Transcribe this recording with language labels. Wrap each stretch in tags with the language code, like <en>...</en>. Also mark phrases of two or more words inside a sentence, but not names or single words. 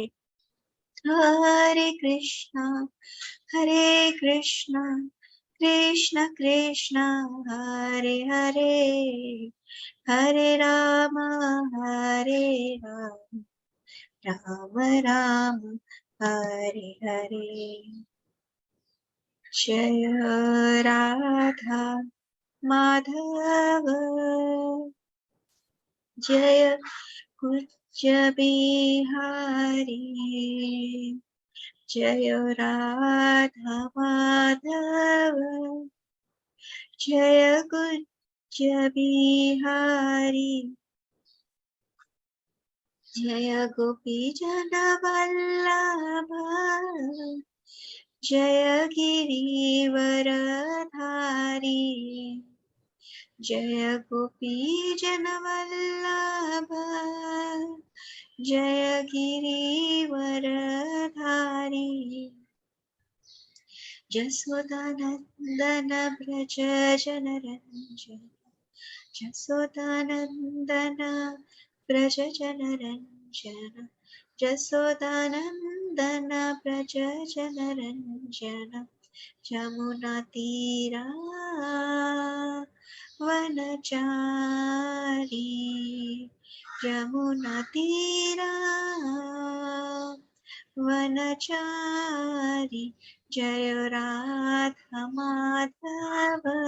<sa>हरे कृष्णा कृष्ण कृष्ण हरे हरे हरे राम राम राम हरे हरे।</sa> <hi>जय राधा माधव जय कुंज बिहारी जय राधा माधव जय कुंज बिहारी जय गोपी जन वल्लभ जय गिरिवरधारी जय गोपी जन वल्लभ जय गिरिवरधारी जसोदानंदन व्रज जनरंजन जसोदानंदन व्रज जनरंजन जसोदानंदन व्रज जनरंजन यमुना तीरा वनचारी यमुना तीरा वनचारी जय राधा माधव</hi>